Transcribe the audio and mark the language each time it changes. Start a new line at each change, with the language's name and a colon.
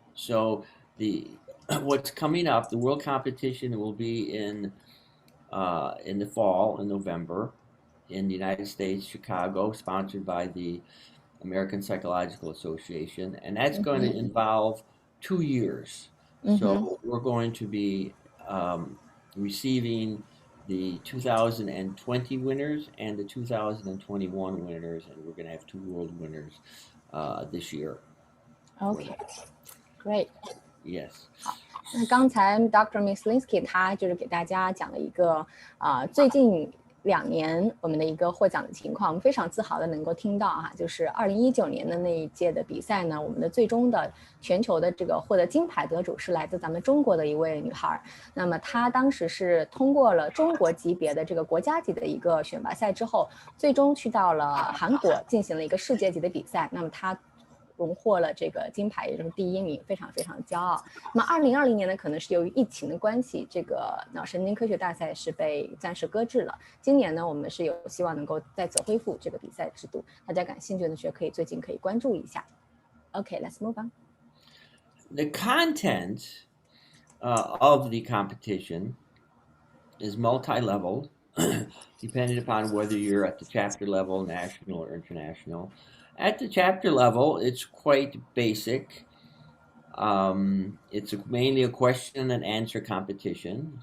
English: So what's coming up, the world competition will be in the fall, in November, in the United States, Chicago, sponsored by the American Psychological Association, and that's going to involve 2 years. So we're going to be receiving the 2020 winners and the 2021 winners, and we're going to have 2 world winners this year. Okay, great. Yes.
Chinese: 那刚才 Dr. Myslinski 他就是给大家讲了一个最近2年我们的一个获奖的情况，我们非常自豪的能够听到哈，就是2019年的那一届的比赛呢，我们的最终的全球的这个获得金牌得主是来自咱们中国的一位女孩。那么她当时是通过了中国级别的这个国家级的一个选拔赛之后，最终去到了韩国进行了一个世界级的比赛。那么她荣获了这个金牌，也就是第1名，非常非常骄傲。那么2020年呢，可能是由于疫情的关系，这个脑神经科学大赛是被暂时搁置了。今年呢，我们是有希望能够再次恢复这个比赛制度，大家感兴趣的可以最近可以关注一下。
English: Okay, let's move on. The content of the competition is multi-leveled, depending upon whether you're at the chapter level, national or international. At the chapter level, it's quite basic. It's mainly a question and answer competition.